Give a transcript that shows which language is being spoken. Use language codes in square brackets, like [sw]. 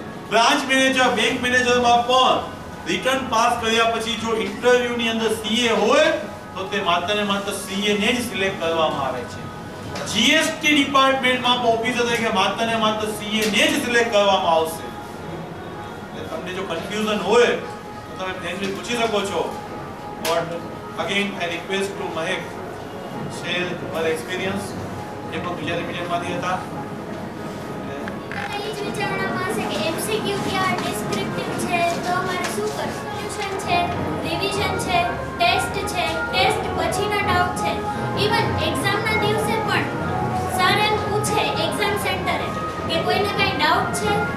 [gu] Branch manager, bank મેનેજરમાં પણ return pass કર્યા પછી જો ઇન્ટરવ્યુ ની અંદર સીએ હોય તો તે માત્ર ને માત્ર સીએ ને જ સિલેક્ટ કરવામાં આવે છે. જીએસટી ડિપાર્ટમેન્ટમાં પણ ઓફિસર તરીકે માત્ર ને માત્ર સીએ ને જ સિલેક્ટ કરવામાં આવશે. એટલે તમને જો કન્ફ્યુઝન હોય તો તમે ફ્રેન્ડલી પૂછી શકો છો. [en] But again I request to Mahek share her experience. [gu] એ પણ ગુજરાતી મીડિયમમાંથી હતા. એ જ વિચારણા પાસે કે એમસીક્યુ ક્યાં ડિસ્ક્રિપ્ટિવ છે તો અમારે શું કરવું? સોલ્યુશન છે, રિવિઝન છે, ટેસ્ટ છે, ટેસ્ટ પછીના ડાઉટ છે. ઇવન એક્ઝામના દિવસે પણ સર એમ પૂછે એક્ઝામ સેન્ટરે કે કોઈને કાંઈ ડાઉટ છે?